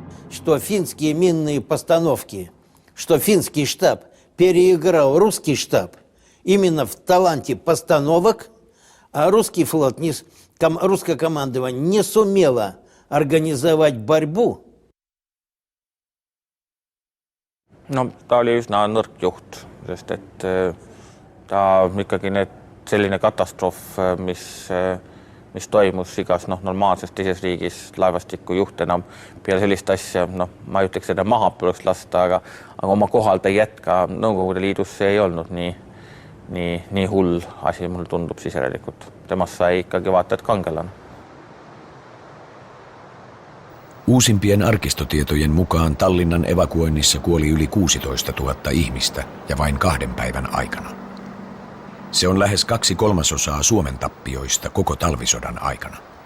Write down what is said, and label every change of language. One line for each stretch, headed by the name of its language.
Russian: Что финские минные постановки, что финский штаб переиграл русский штаб именно в таланте постановок, а русский флот, русское командование не сумело организовать борьбу.
Estonian: No, ta oli üsna nõrk juht, sest et ta ikkagi selline katastroof, mis toimus igas normaalses teises riigis, laevastiku juht enam peale sellist asja, ma ei ütleks, et maha tuleks lasta, aga oma kohal ta ei jätka. Nõukogude Liidus see ei olnud nii hull asi, mulle tundub siis järelikult. Temast sai ikkagi vaata, et kangelane.
Finnish: Uusimpien arkistotietojen mukaan Tallinnan evakuoinnissa kuoli yli 16 000 ihmistä ja vain 2 päivän aikana. Se on lähes 2/3 Suomen tappioista koko talvisodan aikana.